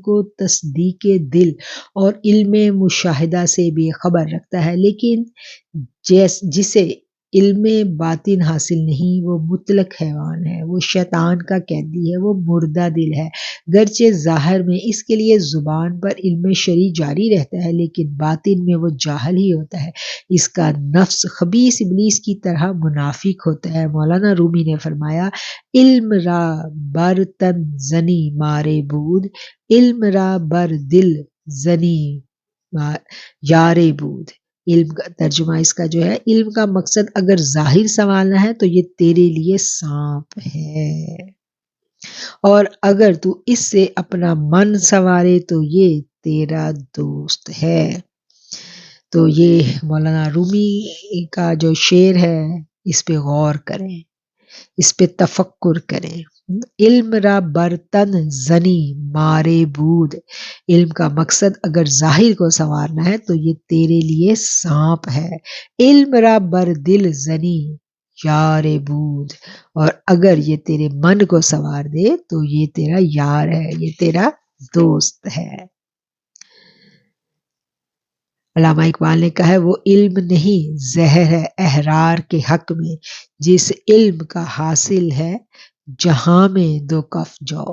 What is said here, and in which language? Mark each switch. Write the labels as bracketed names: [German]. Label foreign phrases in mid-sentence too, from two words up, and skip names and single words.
[Urdu] کو تصدیق دل اور علم مشاہدہ سے بھی خبر رکھتا ہے، لیکن جسے علم باطن حاصل نہیں وہ مطلق حیوان ہے، وہ شیطان کا قیدی ہے، وہ مردہ دل ہے، گرچہ ظاہر میں اس کے لیے زبان پر علم شرعی جاری رہتا ہے لیکن باطن میں وہ جاہل ہی ہوتا ہے، اس کا نفس خبیث ابلیس کی طرح منافق ہوتا ہے۔ مولانا رومی نے فرمایا، [Persian] علم را بر تن زنی مارے بود، علم را بر دل زنی یارے بود۔ [Urdu] علم کا ترجمہ اس کا جو ہے، علم کا مقصد اگر ظاہر سنوارنا ہے تو یہ تیرے لیے سانپ ہے، اور اگر تو اس سے اپنا من سنوارے تو یہ تیرا دوست ہے۔ تو یہ مولانا رومی کا جو شعر ہے اس پہ غور کریں، اس پہ تفکر کریں۔ [Persian] علم را برتن زنی مارے بود، [Urdu] علم کا مقصد اگر ظاہر کو سنوارنا ہے تو یہ تیرے لیے سانپ ہے۔ [Persian] علم را بر دل زنی یار بود، [Urdu] اور اگر یہ تیرے من کو سنوار دے تو یہ تیرا یار ہے، یہ تیرا دوست ہے۔ علامہ اقبال نے کہا ہے وہ علم نہیں زہر ہے احرار کے حق میں، جس علم کا حاصل ہے جہاں میں دو کف جاؤ.